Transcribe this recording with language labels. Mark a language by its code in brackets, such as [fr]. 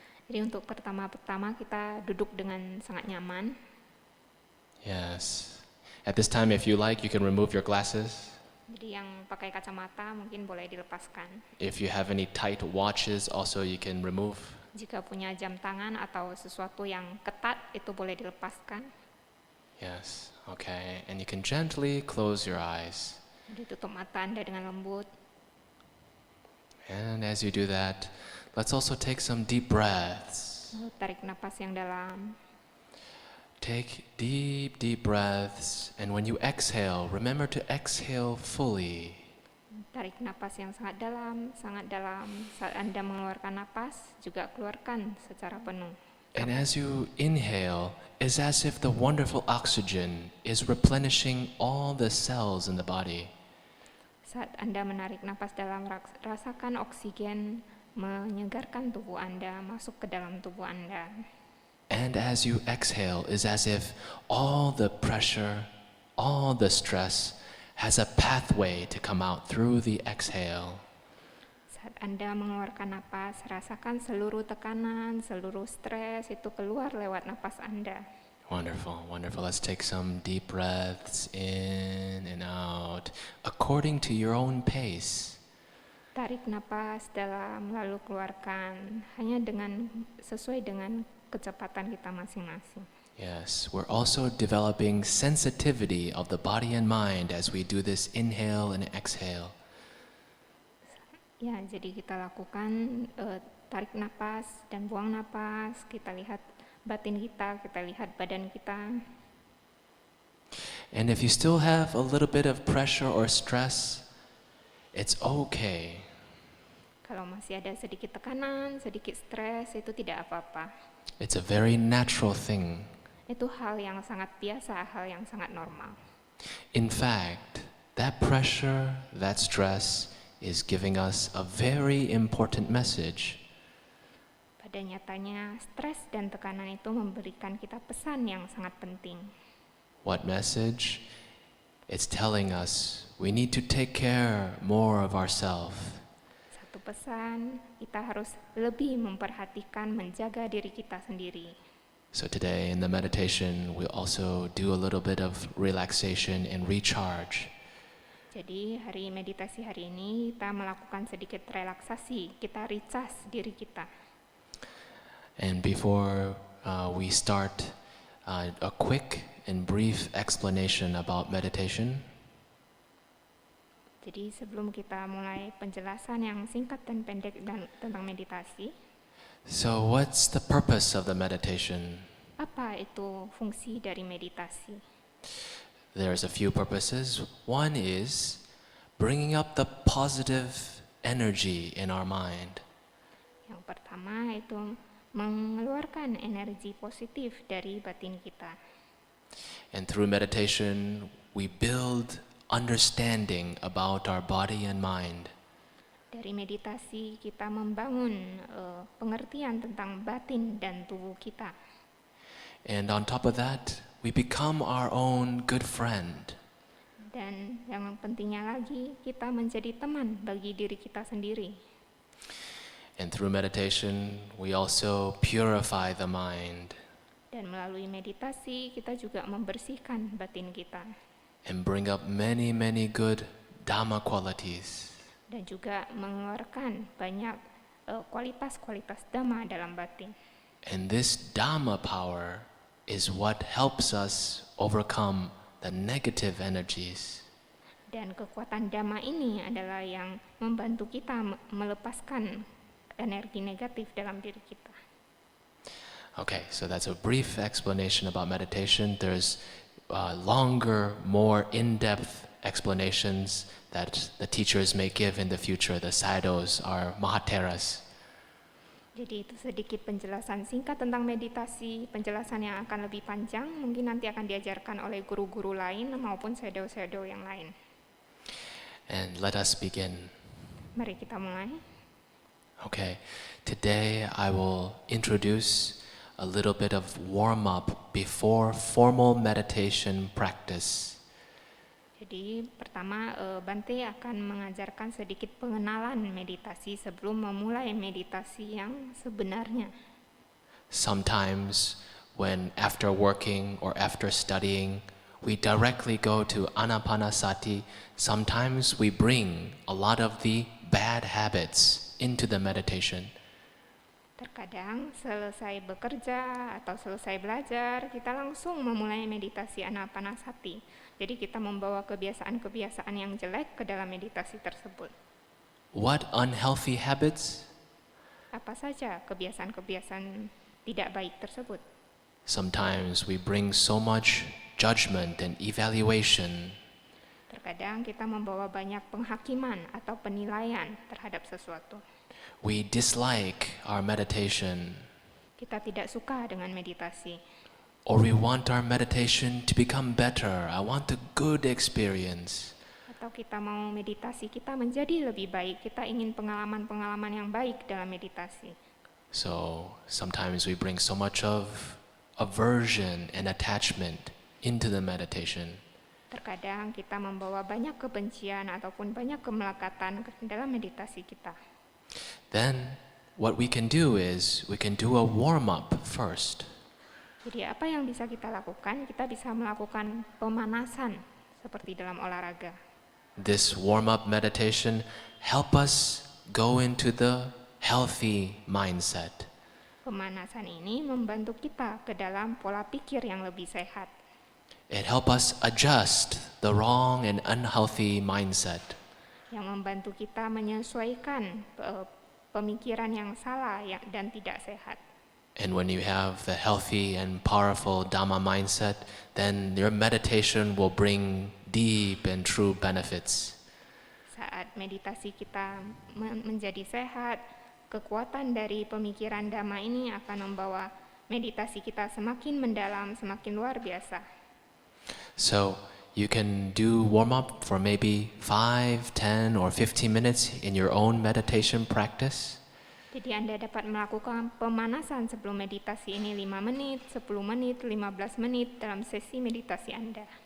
[id] Jadi untuk pertama-tama kita duduk dengan sangat nyaman. [en] Yes. At this time, if you like, you can remove your glasses. [id] Jadi yang pakai kacamata mungkin boleh dilepaskan. [en] If you have any tight watches, also you can remove. [id] Jika punya jam tangan atau sesuatu yang ketat, itu boleh dilepaskan. [en] Yes. Okay. And you can gently close your eyes. [id] Jadi tutup mata Anda dengan lembut. [en] And as you do that, let's also take some deep breaths. [id] Tarik napas yang dalam. [en] Take deep, deep breaths, and when you exhale, remember to exhale fully. [id] Tarik napas yang sangat dalam, sangat dalam. Saat Anda mengeluarkan napas, juga keluarkan secara penuh. [en] And as you inhale, it's as if the wonderful oxygen is replenishing all the cells in the body. [id] Saat Anda menarik napas dalam, rasakan oksigen menyegarkan tubuh Anda, masuk ke dalam tubuh Anda. [en] And as you exhale, is as if all the pressure, all the stress has a pathway to come out through the exhale. [id] Saat Anda mengeluarkan napas, rasakan seluruh tekanan, seluruh stres itu keluar lewat napas Anda. [en] Wonderful, wonderful. Let's take some deep breaths in and out, according to your own pace. [id] Tarik napas dalam, lalu keluarkan, hanya sesuai dengan kecepatan kita masing-masing. [en] Yes, we're also developing sensitivity of the body and mind as we do this inhale and exhale. [id] Ya, jadi kita lakukan tarik napas dan buang napas, kita lihat batin kita lihat badan kita. [en] And if you still have a little bit of pressure or stress, it's okay. [id] Kalau masih ada sedikit tekanan, sedikit stres, itu tidak apa-apa. [en] It's a very natural thing. [id] Itu hal yang sangat biasa, hal yang sangat normal. [en] In fact, that pressure, that stress is giving us a very important message. [id] Pada nyatanya, stres dan tekanan itu memberikan kita pesan yang sangat penting. [en] What message? It's telling us we need to take care more of ourselves. [id] Satu pesan, kita harus lebih memperhatikan, menjaga diri kita sendiri. [en] So today in the meditation, we also do a little bit of relaxation and recharge. [id] Jadi hari meditasi hari ini kita melakukan sedikit relaksasi, kita recharge diri kita. [en] And before we start a quick in brief explanation about meditation. [id] Jadi sebelum kita mulai penjelasan yang singkat dan pendek tentang meditasi, [en] So what's the purpose of the meditation? [id] apa itu fungsi dari meditasi? [en] There's a few purposes. One is bringing up the positive energy in our mind. [id] Yang pertama itu mengeluarkan energi positif dari batin kita. [en] And through meditation, we build understanding about our body and mind. [id] Dari meditasi kita membangun pengertian tentang batin dan tubuh kita. [en] And on top of that, we become our own good friend. [id] Dan yang pentingnya lagi, kita menjadi teman bagi diri kita sendiri. [en] And through meditation, we also purify the mind [id] Dan melalui meditasi, kita juga membersihkan batin kita. [en] and bring up many, many good Dhamma qualities. [id] Dan juga mengeluarkan banyak kualitas-kualitas Dhamma dalam batin. [en] And this Dhamma power is what helps us overcome the negative energies. [id] Dan kekuatan Dhamma ini adalah yang membantu kita melepaskan energi negatif dalam diri kita. [en] Okay, so that's a brief explanation about meditation. There's longer, more in-depth explanations that the teachers may give in the future, the Sayadaws, our Mahatheras. [id] Jadi itu sedikit penjelasan singkat tentang meditasi, penjelasan yang akan lebih panjang, mungkin nanti akan diajarkan oleh guru-guru lain maupun shadow-shadow yang lain. [en] And let us begin. [id] Mari kita mulai. [en] Okay, today I will introduce a little bit of warm-up before formal meditation practice. [id] Jadi pertama Bante akan mengajarkan sedikit pengenalan meditasi sebelum memulai meditasi yang sebenarnya. [en] Sometimes when after working or after studying, we directly go to Anapanasati. Sometimes we bring a lot of the bad habits into the meditation. [id] Terkadang selesai bekerja atau selesai belajar, kita langsung memulai meditasi Anapanasati. Jadi kita membawa kebiasaan-kebiasaan yang jelek ke dalam meditasi tersebut. [en] What unhealthy habits? [id] Apa saja kebiasaan-kebiasaan tidak baik tersebut? [en] Sometimes we bring so much judgment and evaluation. [id] Terkadang kita membawa banyak penghakiman atau penilaian terhadap sesuatu. [en] We dislike our meditation, [id] Kita tidak suka dengan meditasi. [en] or we want our meditation to become better. I want a good experience. [id] Atau kita mau meditasi kita menjadi lebih baik. Kita ingin pengalaman-pengalaman yang baik dalam meditasi. [en] So sometimes we bring so much of aversion and attachment into the meditation. [id] Terkadang kita membawa banyak kebencian ataupun banyak kemelekatan ke dalam meditasi kita. [en] Then what we can do is we can do a warm-up first. [id] Jadi apa yang bisa kita lakukan? Kita bisa melakukan pemanasan seperti dalam olahraga. [en] This warm-up meditation help us go into the healthy mindset. [id] Pemanasan ini membantu kita ke dalam pola pikir yang lebih sehat. [en] It help us adjust the wrong and unhealthy mindset. [id] Yang membantu kita menyesuaikan pemikiran yang salah dan tidak sehat. [en] And when you have the healthy and powerful Dhamma mindset, then your meditation will bring deep and true benefits. [id] Saat meditasi kita menjadi sehat, kekuatan dari pemikiran Dhamma ini akan membawa meditasi kita semakin mendalam, semakin luar biasa. [en] So you can do warm-up for maybe 5, 10, or 15 minutes in your own meditation practice. [id] Jadi Anda dapat melakukan pemanasan sebelum meditasi ini 5 menit, 10 menit, 15 menit dalam sesi meditasi Anda.